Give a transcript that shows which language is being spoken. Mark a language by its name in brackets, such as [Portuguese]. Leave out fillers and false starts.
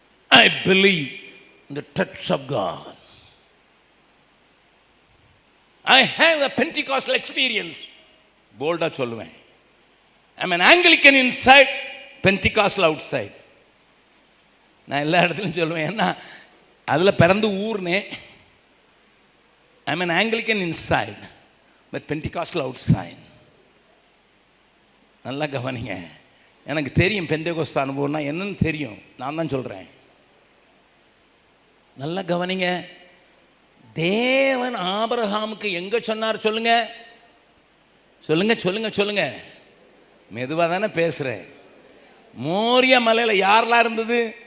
[English] I believe in the touch of God. I have a Pentecostal experience. [Tamil] போல்டா சொல்லுவேன். [English] I'm an Anglican inside, Pentecostal outside. [Tamil] நான் எல்லா இடத்துலையும் சொல்லுவேன், ஏன்னா அதில் பிறந்து ஊர்னே. [English] I'm an Anglican inside, but Pentecostal outside. [Tamil] நல்லா கவனிங்க. எனக்கு தெரியும் பெந்தேகோஸ்து அனுபவம்னா என்னன்னு தெரியும், நான் தான் சொல்கிறேன். நல்லா கவனிங்க. தேவன் ஆபிரகாமுக்கு எங்கே சொன்னார் சொல்லுங்க சொல்லுங்க சொல்லுங்க சொல்லுங்க. மெதுவாக தானே பேசுகிறேன். மோரியா மலையில் யாரெல்லாம் இருந்தது?